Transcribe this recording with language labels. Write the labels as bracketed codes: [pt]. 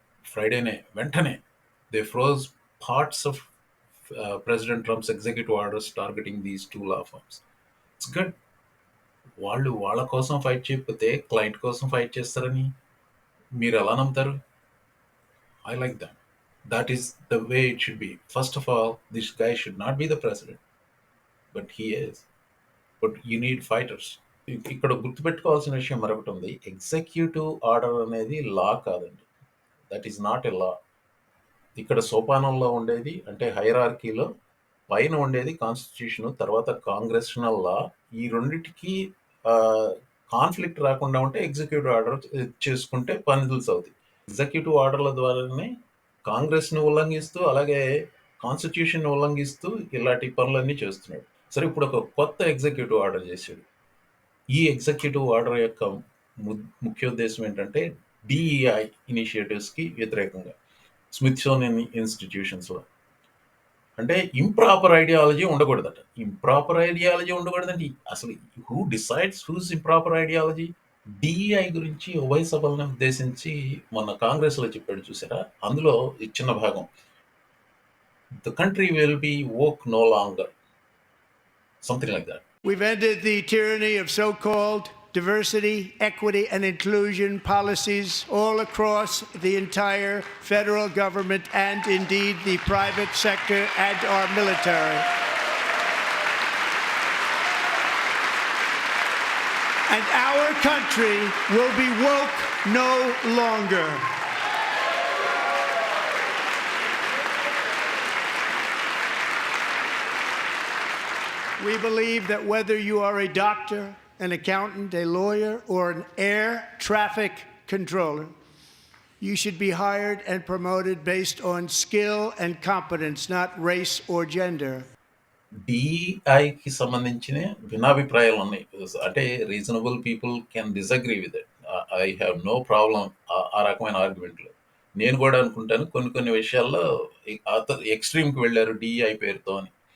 [en] ఫ్రైడేనే వెంటనే they froze parts of president Trump's executive orders targeting these 2 law firms. It's good. [te] వాళ్ళు వాళ్ళ కోసం fight చేయకపోతే క్లయింట్ కోసం ఫైట్ చేస్తారని మీరు ఎలా నమ్ముతారు? [en] I like that. That is the way it should be. First of all, this guy should not be the president, but he is. But you need fighters. [te] ఇక్కడ గుర్తుపెట్టుకోవాల్సిన విషయం మరొకటి ఉంది. ఎగ్జిక్యూటివ్ ఆర్డర్ అనేది లా కాదండి. [en] That is not a law. [te] ఇక్కడ సోపానంలో ఉండేది అంటే హైరార్కీలో పైన ఉండేది కాన్స్టిట్యూషన్, తర్వాత కాంగ్రెషనల్ లా. ఈ రెండిటికి కాన్ఫ్లిక్ట్ రాకుండా ఉంటే ఎగ్జిక్యూటివ్ ఆర్డర్ చేసుకుంటే పనిదుల్స్ అవుతాయి. ఎగ్జిక్యూటివ్ ఆర్డర్ల ద్వారానే కాంగ్రెస్ని ఉల్లంఘిస్తూ అలాగే కాన్స్టిట్యూషన్ ఉల్లంఘిస్తూ ఇలాంటి పనులన్నీ చేస్తున్నాడు. సరే, ఇప్పుడు ఒక కొత్త ఎగ్జిక్యూటివ్ ఆర్డర్ చేశాడు. ఈ ఎగ్జిక్యూటివ్ ఆర్డర్ యొక్క ముఖ్యోద్దేశం ఏంటంటే డిఈఐ ఇనిషియేటివ్స్కి వ్యతిరేకంగా స్మిథ్సోనియన్ ఇన్స్టిట్యూషన్స్లో అంటే ఇంప్రాపర్ ఐడియాలజీ ఉండకూడదట. ఇంప్రాపర్ ఐడియాలజీ ఉండకూడదండి. అసలు [en] Who decides whose improper ideology? [te] DEI గురించి ఉభయ సభలను ఉద్దేశించి మొన్న కాంగ్రెస్లో చెప్పాడు చూసారా? అందులో ఈ చిన్న భాగం, [en] The country will be woke no longer, something like that. We've ended the tyranny of so-called diversity, equity, and inclusion policies all across the entire federal government and indeed the private sector and our military. And our country will be woke no longer. We believe that whether you are a doctor, an accountant, a lawyer, or an air traffic controller, you should be hired and promoted based on skill and competence, not race or gender. [te] డిఐకి సంబంధించిన భిన్నాభిప్రాయాలు ఉన్నాయి. అంటే [en] Reasonable people can disagree with it. I have no problem [te] ఆ రకమైన ఆర్గ్యుమెంట్లు. నేను కూడా అనుకుంటాను కొన్ని విషయాల్లో ఎక్స్ట్రీమ్కి వెళ్ళారు డిఐ పేరుతో అని.